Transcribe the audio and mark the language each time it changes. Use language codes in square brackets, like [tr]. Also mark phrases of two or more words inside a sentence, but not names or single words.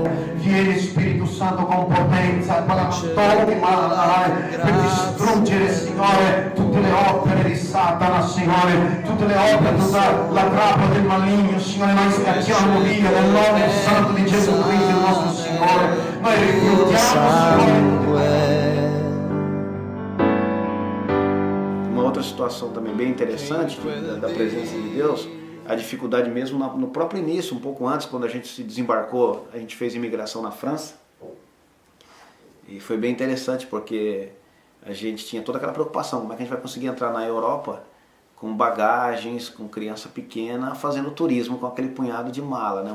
[it] Vieni Spirito Santo con potenza, per distruggere, Signore, tutte le opere di Satana, Signore, tutte le opere, tutta la trappola del maligno, Signore. Noi scacciamo via nel nome santo di Gesù Cristo, il nostro Signore. Noi rifiutiamo, Signore. [pt] Uma outra situação também bem interessante da presença de Deus, a dificuldade mesmo no próprio início, um pouco antes, quando a gente se desembarcou, a gente fez imigração na França. E foi bem interessante porque a gente tinha toda aquela preocupação, como é que a gente vai conseguir entrar na Europa com bagagens, com criança pequena, fazendo turismo com aquele punhado de mala, né?